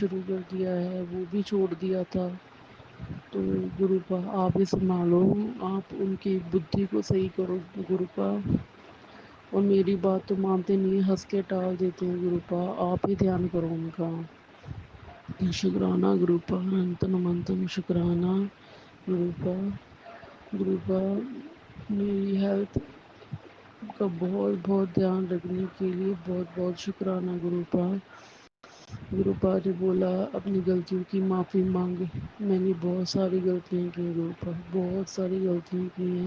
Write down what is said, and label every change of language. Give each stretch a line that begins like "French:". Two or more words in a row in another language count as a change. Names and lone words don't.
Urdu: شروع کر دیا ہے، وہ بھی چھوڑ دیا تھا، تو گروپا آپ ہی سنبھالو، آپ ان کی بدھھی کو صحیح کرو گروپا، اور میری بات تو مانتے نہیں، ہنس کے ٹال دیتے ہیں گروپا، آپ ہی دھیان کرو ان کا، شکرانہ گروپا، اننتم اننتم شکرانہ گروپا، گروپا میری ہیلتھ کا بہت بہت دھیان رکھنے کے لیے بہت بہت شکرانہ گرو پاک۔ گرو پاک نے بولا اپنی غلطیوں کی معافی مانگ۔ میں نے بہت ساری غلطیاں کی گرو پاک، بہت ساری غلطیاں کی ہیں۔